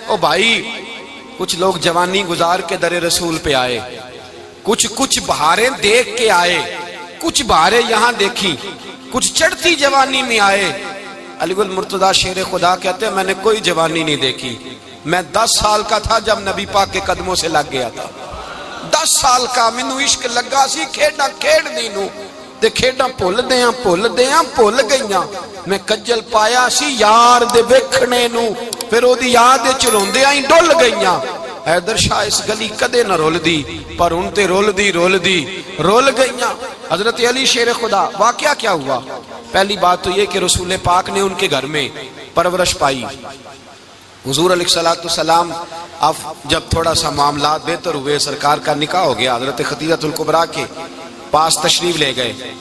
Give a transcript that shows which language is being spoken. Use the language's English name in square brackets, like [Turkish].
[Urdu] او بھائی کچھ لوگ جوانی گزار کے در رسول پہ آئے, کچھ بہاریں دیکھ کے آئے, کچھ بہاریں یہاں دیکھی, کچھ چڑھتی جوانی میں آئے. علی گل مرتضیٰ شیر خدا کہتے ہیں میں نے کوئی جوانی نہیں دیکھی, میں 10 سال کا تھا جب نبی پاک کے قدموں سے لگ گیا تھا. [Punjabi] 10 سال کا مینوں عشق لگا سی, کھیڈاں کھیڈنی نو تے کھیڈاں بھول بھول گئیاں. میں کجل پایا سی یار دے ویکھنے نو, پھر او دی یاد وچ روندیاں ہی ڈل گئیاں. حیدر شاہ اس گلی کدے نہ رول دی پر ان تے رول گئیاں. [Urdu] حضرت علی شیر خدا, واقعہ کیا ہوا؟ پہلی بات تو یہ کہ رسول پاک نے ان کے گھر میں پرورش پائی. حضور علیہ السلام اب جب تھوڑا سا معاملات بہتر ہوئے, سرکار کا نکاح ہو گیا, حضرت خدیجہ الکبریٰ کے پاس تشریف لے گئے.